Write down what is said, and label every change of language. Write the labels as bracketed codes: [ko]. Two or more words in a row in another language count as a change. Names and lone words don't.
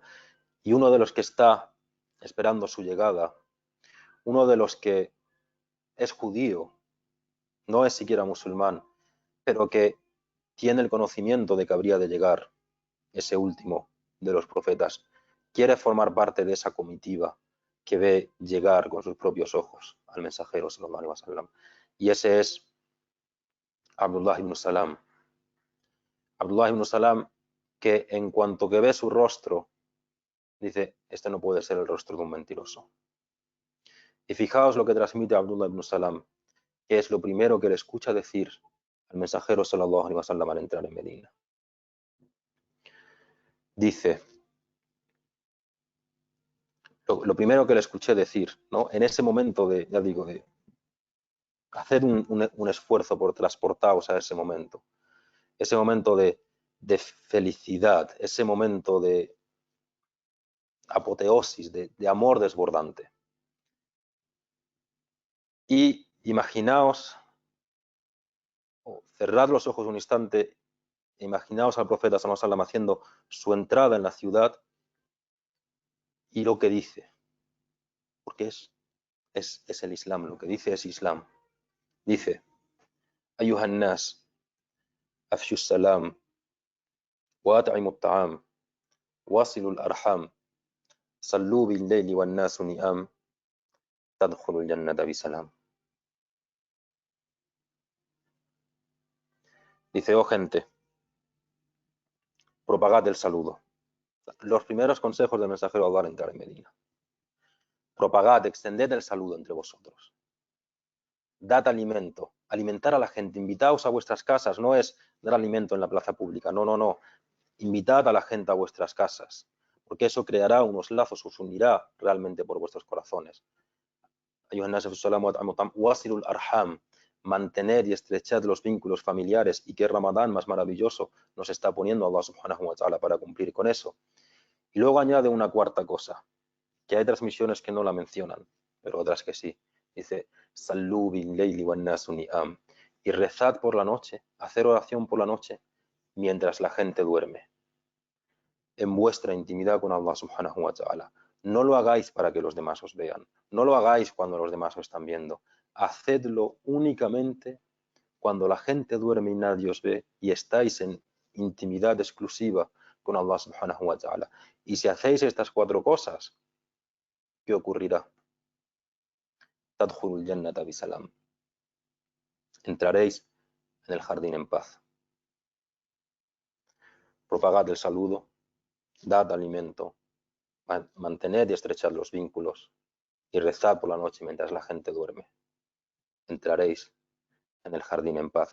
[es] Y uno de los que está esperando su llegada, uno de los que es judío, no es siquiera musulmán, pero que tiene el conocimiento de que habría de llegar ese último de los profetas, quiere formar parte de esa comitiva que ve llegar con sus propios ojos al mensajero [ar] صلى الله عليه وسلم. [es] Y ese es Abdullah ibn Salam. Abdullah ibn Salam, que en cuanto que ve su rostro, dice: este no puede ser el rostro de un mentiroso. Y fijaos lo que transmite Abdullah ibn Salam, que es lo primero que le escucha decir al mensajero [ar] صلى الله عليه وسلم [es] al entrar en Medina. Dice, lo primero que le escuché decir, ¿no? En ese momento de, ya digo, de hacer un esfuerzo por transportaros a ese momento de felicidad, ese momento de apoteosis, de amor desbordante. Y imaginaos, o cerrad los ojos un instante, imaginaos al profeta [ar] صلى الله عليه وسلم [es] haciendo su entrada en la ciudad y lo que dice, porque es el Islam, lo que dice es Islam. Dice: [ar] أيها الناس أفشوا السلام وأطعموا الطعام وصلوا الأرحام وصلوا بالليل والناس نيام تدخلوا الجنة بسلام. [es] Dice: oh gente, propagad el saludo. Los primeros consejos del mensajero al entrar en Medina. Propagad, extended el saludo entre vosotros. Dad alimento, alimentar a la gente, invitaos a vuestras casas, no es dar alimento en la plaza pública, no. Invitad a la gente a vuestras casas, porque eso creará unos lazos, os unirá realmente por vuestros corazones. [ar] وصلوا الأرحام, [es] mantener y estrechar los vínculos familiares, y qué Ramadán más maravilloso nos está poniendo [ar] الله سبحانه وتعالى [es] para cumplir con eso. Y luego añade una cuarta cosa, que hay transmisiones que no la mencionan, pero otras que sí. Dice: [ar] صلوا بالليل والناس نيام, [es] y rezad por la noche, hacer oración por la noche mientras la gente duerme, en vuestra intimidad con [ar] الله سبحانه وتعالى. [es] No lo hagáis para que los demás os vean, no lo hagáis cuando los demás os están viendo, hacedlo únicamente cuando la gente duerme y nadie os ve y estáis en intimidad exclusiva con [ar] الله سبحانه وتعالى. [es] Y si hacéis estas cuatro cosas, ¿qué ocurrirá? [ar] تدخلوا الجنة بسلام. [es] Entraréis en el jardín en paz. Propagad el saludo, dad alimento, mantened y estrechad los vínculos y rezad por la noche mientras la gente duerme. Entraréis en el jardín en paz.